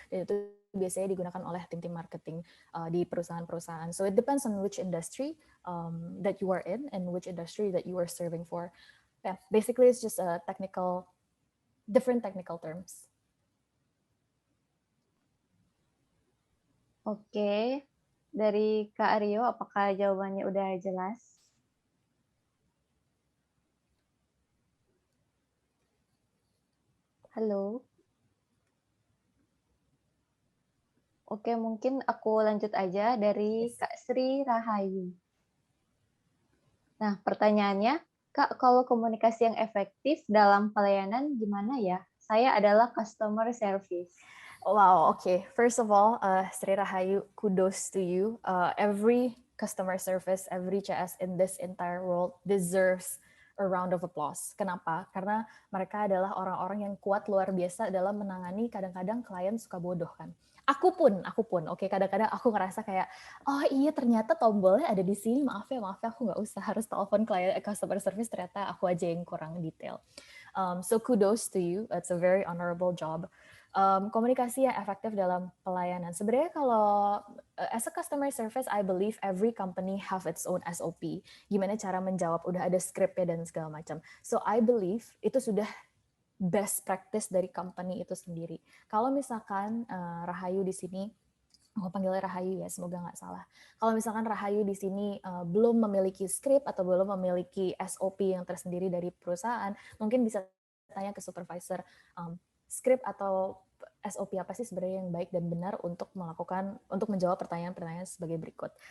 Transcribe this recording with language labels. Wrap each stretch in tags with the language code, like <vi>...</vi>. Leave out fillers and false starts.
<id>Dan itu biasanya digunakan oleh tim-tim marketing di perusahaan-perusahaan.</id> <en>So it depends on which industry that you are in and which industry that you are serving for. Yeah, basically it's just a different technical terms.</en> <id>Oke, dari Kak Aryo, apakah jawabannya udah jelas? Halo? Oke, mungkin aku lanjut aja dari Kak Sri Rahayu. Nah, pertanyaannya, Kak, kalau komunikasi yang efektif dalam pelayanan gimana ya? Saya adalah customer service.</id> <en>Wow, okay. First of all, Sri Rahayu, kudos to you. Every customer service, every CS in this entire world deserves a round of applause.</en> <id>Kenapa? Karena mereka adalah orang-orang yang kuat luar biasa dalam menangani kadang-kadang klien suka bodoh kan. Aku pun, oke, kadang-kadang aku ngerasa kayak, oh iya ternyata tombolnya ada di sini, maaf ya aku nggak usah harus telepon klien customer service, ternyata aku aja yang kurang detail.</id> <en>So kudos to you, it's a very honorable job.</en> <id>Komunikasi yang efektif dalam pelayanan. Sebenarnya kalau</id> <en>as a customer service, I believe every company have its own SOP.</en> <id>Gimana cara menjawab, udah ada scriptnya dan segala macam.</id> <en>So I believe</en> <id>itu sudah best practice dari company itu sendiri. Kalau misalkan Rahayu di sini, aku panggilnya Rahayu ya, semoga nggak salah. Kalau misalkan Rahayu di sini belum memiliki script atau belum memiliki SOP yang tersendiri dari perusahaan, mungkin bisa tanya ke supervisor, script atau SOP apa sih sebenarnya yang baik dan benar untuk menjawab pertanyaan-pertanyaan sebagai berikut.</id>